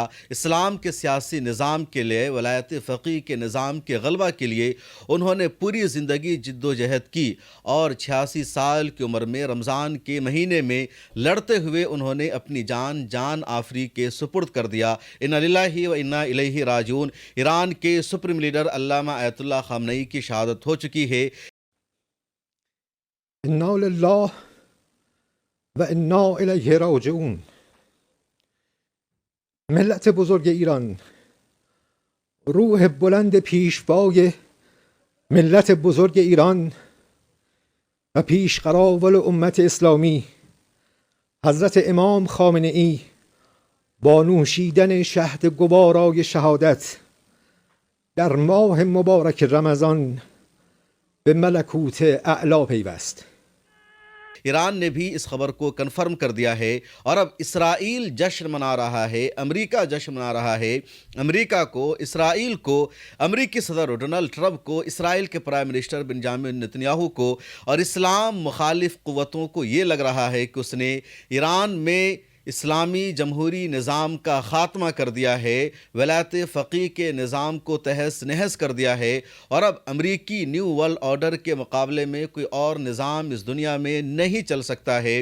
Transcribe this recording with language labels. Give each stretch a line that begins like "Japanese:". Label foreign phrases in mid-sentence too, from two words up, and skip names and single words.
Urdu: اسلام کے سیاسی نظام کے لیے، ولایت فقیہ کے نظام کے غلبہ کے لیے انہوں نے پوری زندگی جد و جہد کی، اور 86 سال کی عمر میں رمضان کے مہینے میں لڑتے ہوئے انہوں نے اپنی جان آفری کے سپرد کر دیا۔
Arabic: انا للہ و انا الیہ راجعون۔
Urdu: ایران کے سپریم لیڈر علامہ آیت اللہ خامنئی کی شہادت ہو چکی ہے۔
Arabic: انا للہ و انا الیہ راجعون۔
Persian: ملت بزرگ ایران، روح بلند پیشوای ملت بزرگ ایران و پیشقراول امت اسلامی حضرت امام خامنه‌ای با نوشیدن شهد گوارای شهادت در ماه مبارک رمضان به ملکوت اعلی پیوست۔
Urdu: ایران نے بھی اس خبر کو کنفرم کر دیا ہے، اور اب اسرائیل جشن منا رہا ہے، امریکہ جشن منا رہا ہے۔ امریکہ کو، اسرائیل کو، امریکی صدر ڈونلڈ ٹرمپ کو، اسرائیل کے
English: prime minister
Urdu: بنجامن نتنیاہو کو اور اسلام مخالف قوتوں کو یہ لگ رہا ہے کہ اس نے ایران میں اسلامی جمہوری نظام کا خاتمہ کر دیا ہے، ولایت فقیہ کے نظام کو تہس نہس کر دیا ہے، اور اب امریکی
English: new world order
Urdu: کے مقابلے میں کوئی اور نظام اس دنیا میں نہیں چل سکتا ہے۔